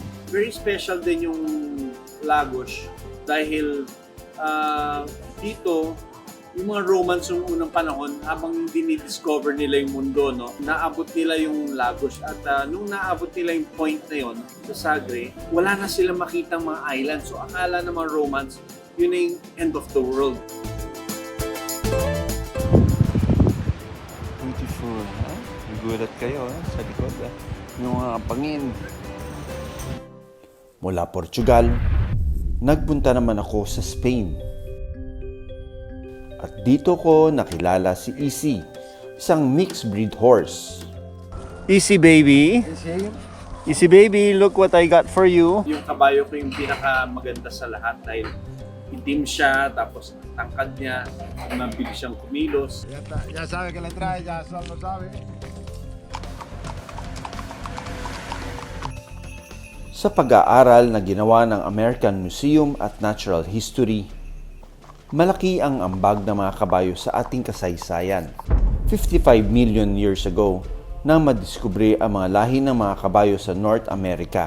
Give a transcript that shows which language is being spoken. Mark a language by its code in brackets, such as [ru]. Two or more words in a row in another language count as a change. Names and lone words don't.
[tl] Very special din yung Lagos dahil dito, yung mga Romans noong unang panahon, habang dinidiscover nila yung mundo, no, naabot nila yung Lagos. At nung naabot nila yung point na yun, sa Sagre, wala na sila makitang mga island. So akala ng mga Romans, yun na yung [en] end of the world. [tl] Beautiful, ha? Nagulat kayo, ha? Sa likod, ha? Yung mga pangin. Mula Portugal, nagpunta naman ako sa Spain. At dito ko nakilala si EC, isang mixed breed horse. EC baby. [en] EC baby, look what I got for you. [tl] Yung kabayo ko yung pinakamaganda sa lahat dahil itim siya, tapos tangkad niya, mabilis siyang kumilos. [es] Ya sabe que le trae, ya solo sabe. [tl] Sa pag-aaral na ginawa ng American Museum at Natural History, malaki ang ambag ng mga kabayo sa ating kasaysayan. [en] 55 million years ago [tl] nang madiskubre ang mga lahi ng mga kabayo sa North America.